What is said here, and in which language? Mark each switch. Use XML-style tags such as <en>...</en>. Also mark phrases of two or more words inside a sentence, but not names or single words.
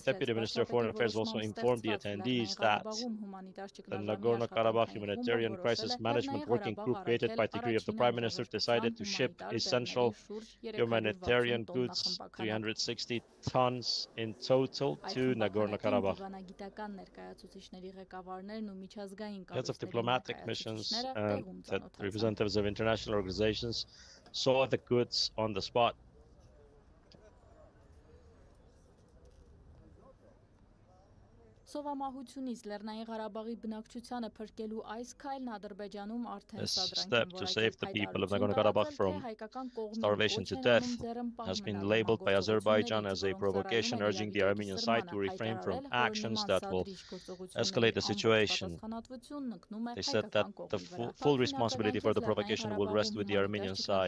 <en>Deputy Minister of Foreign Affairs also informed the attendees that the Nagorno-Karabakh Humanitarian Crisis Management Working Group created by decree of the Prime Minister decided to ship essential humanitarian goods, 360 tons in total, to Nagorno-Karabakh. Heads of diplomatic missions and representatives of international organizations saw the goods on the spot.</en> <hy>Սովամահությունից Լեռնային Ղարաբաղի բնակչությանը փրկելու այս քայլն Ադրբեջանում արդեն</hy> <en>This step to save the people of Nagorno-Karabakh from starvation to death has been labeled by Azerbaijan as a provocation, urging the Armenian side to refrain from actions that will escalate the situation. They said that the full responsibility for the provocation will rest with the Armenian side.</en>